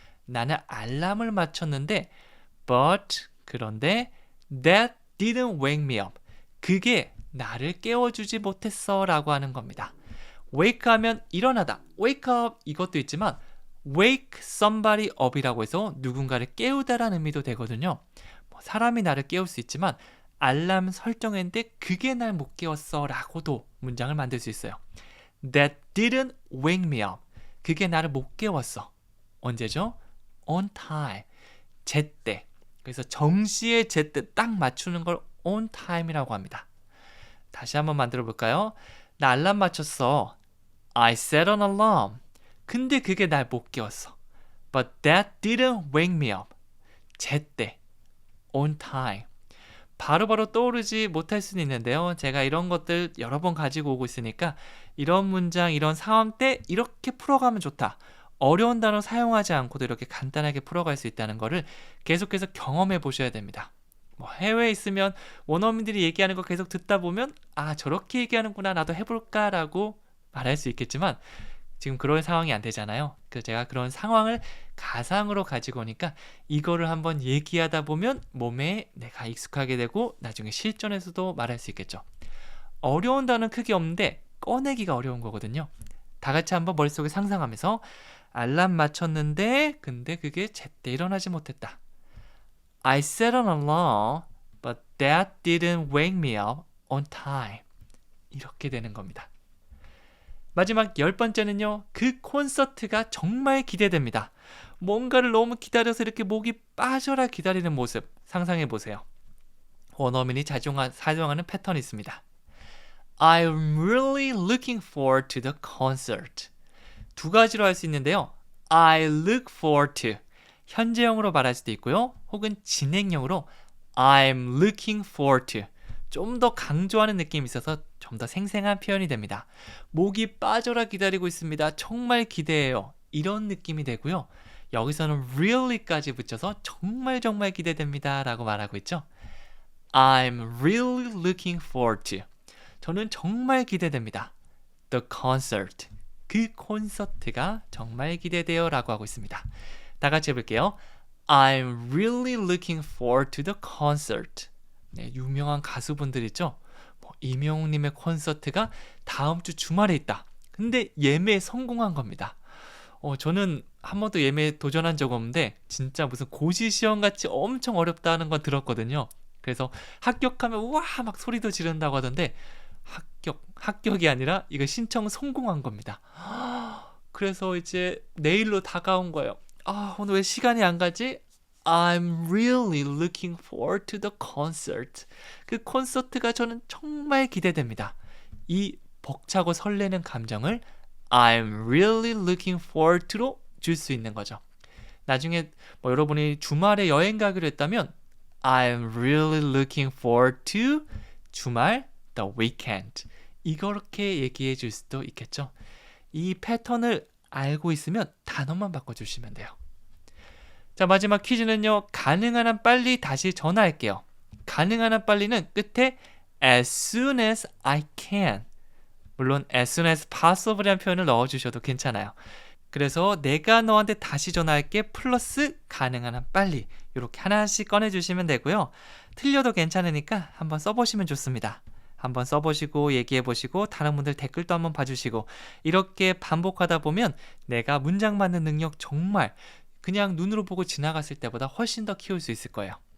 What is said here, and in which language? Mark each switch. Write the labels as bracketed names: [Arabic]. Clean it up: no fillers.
[Korean] 나는 알람을 맞췄는데 [English] but, [Korean] 그런데 [English] that didn't wake me up. [Korean] 그게 나를 깨워주지 못했어 라고 하는 겁니다. wake 하면 일어나다, wake up 이것도 있지만 [English] wake somebody up [Korean] 이라고 해서 누군가를 깨우다라는 의미도 되거든요. 사람이 나를 깨울 수 있지만 알람 설정했는데 그게 날 못 깨웠어 라고도 문장을 만들 수 있어요. [English] That didn't wake me up. [Korean] 그게 나를 못 깨웠어. 언제죠? On time. 제때. 그래서 정시에 제때 딱 맞추는 걸 on time이라고 합니다. 다시 한번 만들어 볼까요? 나 알람 맞췄어. [English] I set an alarm. [Korean] 근데 그게 날 못 깨웠어. [English] But that didn't wake me up. 제때. on time. [Korean] 바로바로 떠오르지 못할 수는 있는데요. 제가 이런 것들 여러 번 가지고 오고 있으니까 이런 문장, 이런 상황 때 이렇게 풀어가면 좋다. 어려운 단어 사용하지 않고도 이렇게 간단하게 풀어갈 수 있다는 거를 계속해서 경험해 보셔야 됩니다. 해외에 있으면 원어민들이 얘기하는 거 계속 듣다 보면 저렇게 얘기하는구나, 나도 해볼까 라고 말할 수 있겠지만 지금 그런 상황이 안 되잖아요. 그래서 제가 그런 상황을 가상으로 가지고 오니까 이거를 한번 얘기하다 보면 몸에 내가 익숙하게 되고 나중에 실전에서도 말할 수 있겠죠. 어려운 단어는 크게 없는데 꺼내기가 어려운 거거든요. 다 같이 한번 머릿속에 상상하면서 알람 맞췄는데 근데 그게 제때 일어나지 못했다. [English] I set an alarm, but that didn't wake me up on time. [Korean] 이렇게 되는 겁니다. 마지막 10번째는요. 그 콘서트가 정말 기대됩니다. 뭔가를 너무 기다려서 이렇게 목이 빠져라 기다리는 모습 상상해 보세요. 원어민이 사용하는 패턴이 있습니다. [English] I'm really looking forward to the concert. [Korean] 두 가지로 할 수 있는데요. [English] I look forward to [Korean] 현재형으로 말할 수도 있고요. 혹은 진행형으로 [English] I'm looking forward to [Korean] 좀 더 강조하는 느낌이 있어서 좀 더 생생한 표현이 됩니다. 목이 빠져라 기다리고 있습니다. 정말 기대해요. 이런 느낌이 되고요. 여기서는 really까지 붙여서 정말 정말 기대됩니다 라고 말하고 있죠. [English] I'm really looking forward to [Korean] 저는 정말 기대됩니다. The concert 그 콘서트가 정말 기대돼요 라고 하고 있습니다. 다 같이 해볼게요. [English] I'm really looking forward to the concert. [Korean] 네, 유명한 가수분들 있죠? 이명웅님의 콘서트가 다음 주 주말에 있다. 근데 예매에 성공한 겁니다. 저는 한 번도 예매에 도전한 적 없는데 진짜 무슨 고시시험같이 엄청 어렵다는 건 들었거든요. 그래서 합격하면 우와 막 소리도 지른다고 하던데 합격이 아니라 이거 신청 성공한 겁니다. 그래서 이제 내일로 다가온 거예요. 오늘 왜 시간이 안 가지? [English] I'm really looking forward to the concert. [Korean] 그 콘서트가 저는 정말 기대됩니다. 이 벅차고 설레는 감정을 [English] I'm really looking forward to [Korean] 로 줄 수 있는 거죠. 나중에 여러분이 주말에 여행 가기로 했다면 [English] I'm really looking forward to [Korean] 주말, the weekend. 이렇게 얘기해 줄 수도 있겠죠. 이 패턴을 알고 있으면 단어만 바꿔주시면 돼요. 자, 마지막 퀴즈는요. 가능한 한 빨리 다시 전화할게요. 가능한 한 빨리는 끝에 [English] as soon as I can. [Korean] 물론 as soon as possible이라는 표현을 넣어주셔도 괜찮아요. 그래서 내가 너한테 다시 전화할게 플러스 가능한 한 빨리 이렇게 하나씩 꺼내주시면 되고요. 틀려도 괜찮으니까 한번 써보시면 좋습니다. 한번 써보시고 얘기해보시고 다른 분들 댓글도 한번 봐주시고 이렇게 반복하다 보면 내가 문장 만드는 능력 정말 그냥 눈으로 보고 지나갔을 때보다 훨씬 더 키울 수 있을 거예요.